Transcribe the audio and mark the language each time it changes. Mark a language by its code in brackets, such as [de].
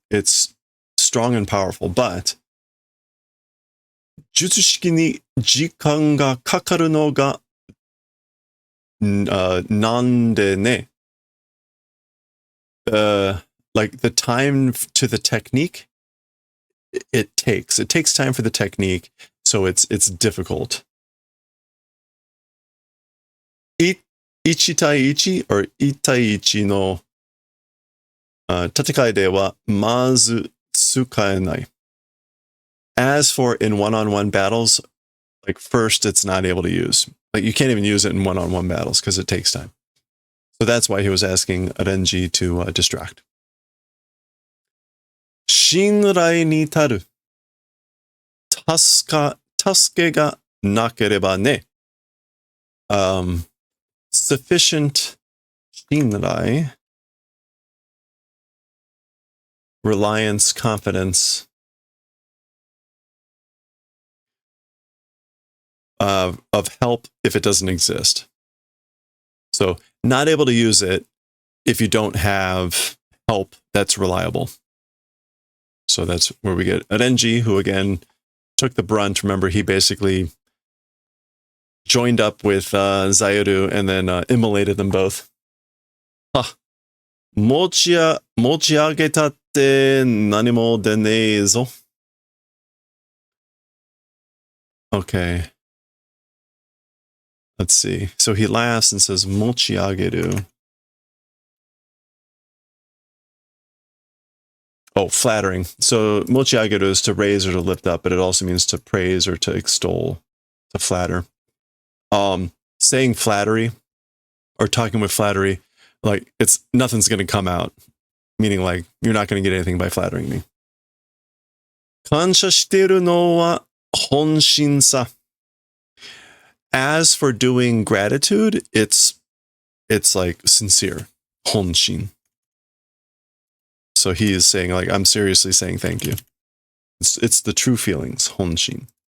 [en] It's strong and powerful, but [ja] 術式に時間がかかるのがなんでね. [en] Like the time to the technique, it takes time for the technique, so it's difficult. [ja] 1対1 or 1対1の戦いではまず使えない. [en] As for in one-on-one battles, like first it's not able to use. Like you can't even use it in one-on-one battles because it takes time. So that's why he was asking Renji to distract. [ja] 信頼に足る助けがなければね. [en] Sufficient 信頼, reliance, confidence, of help if it doesn't exist. So not able to use it if you don't have help that's reliable. So that's where we get Renji, who again took the brunt. Remember, he basically joined up with Zayaru and then immolated them both. [ja] 持ち上げたって何も出ねえぞ. [en] Okay. Let's see. So he laughs and says, 持ち上げる. Oh, flattering. So 持ち上げる is to raise or to lift up, but it also means to praise or to extol, to flatter. Saying flattery or talking with flattery, like nothing's going to come out, meaning like you're not going to get anything by flattering me. [ja] 感謝してるのは本心さ. [en] As for doing gratitude, it's like sincere, 本心. So he is saying like, I'm seriously saying thank you. It's the true feelings, 本心.